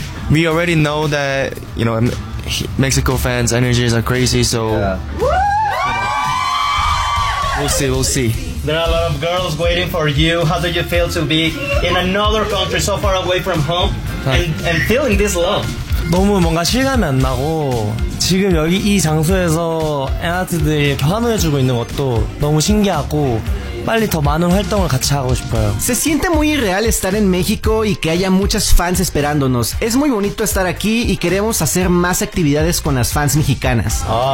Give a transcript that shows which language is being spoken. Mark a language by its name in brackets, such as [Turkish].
[English] We already know that, you know, Mexico fans' energies are crazy, so... Yeah. We'll see. There are a lot of girls waiting for you. How do you feel to be in another country so far away from home and feeling this love? [Korean] 너무 뭔가 실감이 안 나고 지금 여기 이 장소에서 엔하트들이 환호해 주고 있는 것도 너무 신기하고 빨리 더 많은 활동을 같이 하고 싶어요. [Spanish] Se siente muy real estar en México y que haya muchas fans esperándonos. Es muy bonito estar aquí y queremos hacer más actividades con las fans mexicanas.